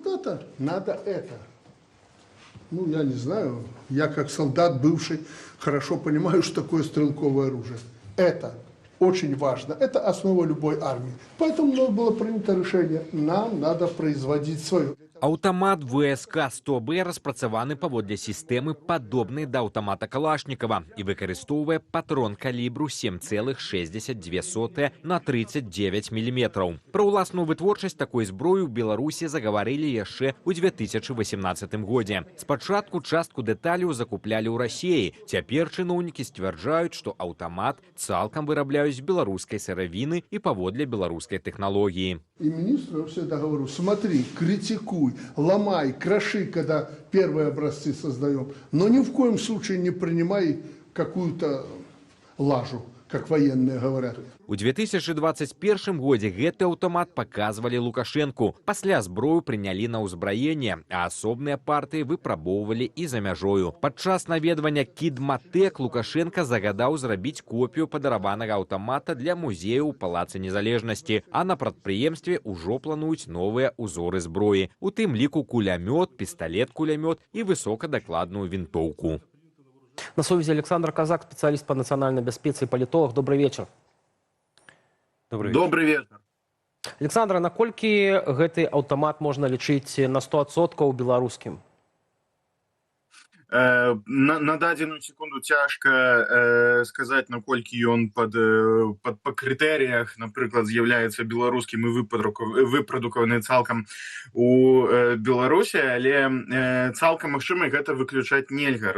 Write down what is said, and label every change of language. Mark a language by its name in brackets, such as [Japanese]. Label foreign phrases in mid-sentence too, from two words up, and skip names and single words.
[Russian] солдата надо это. Ну, я не знаю, я как солдат бывший хорошо понимаю, что такое стрелковое оружие. Это очень важно, это основа любой армии. Поэтому было принято решение, нам надо производить свое. [Belarusian] Аўтамат ВСК-100Б распрацаваны паводле сістэмы, падобнай да аўтамата Калашнікава і выкарыстоўвае патрон калібру 7,62 на 39 мм. Пра ўласную вытворчасць такой зброі ў Беларусі загаварылі яшчэ ў 2018 годзе. Спачатку частку дэталяў закуплялі ў Расіі. Цяпер чыноўнікі сцвярджаюць, што аўтамат цалкам вырабляюць з беларускай сыравіны і паводле беларускай тэхналогіі. [Russian] И министру я всегда говорю, смотри, критикуй, ломай, кроши, когда первые образцы создаем, но ни в коем случае не принимай какую-то лажу, как военные говорят. [Belarusian] У 2021 годзе гэты аўтамат паказвалі Лукашэнку. Пасля зброю прынялі на ўзбраенне, а асобныя партыі выпрабоўвалі і за мяжою. Падчас наведвання Кідматэк Лукашенка загадаў зрабіць копію падараванага аўтамата для музею ў Палацы Незалежнасці, а на прадпрыемстве ўжо плануюць новыя ўзоры зброі, у тым ліку кулямёт, пісталет-кулямёт і высокадакладную вінтоўку. [Russian] На связи Александр Казак, специалист по национальной безопасности и политолог. Добрый вечер. Добрый вечер. [Belarusian] Александр, наколькі гэты аўтамат можна лічыць на 100% беларускім? На дадзеную секунду цяжка сказаць, наколькі ён па крытэрыях, напрыклад, з'яўляецца беларускім і выпрадукаваны цалкам у Беларусі, але цалкам магчыма гэта выключаць нельга.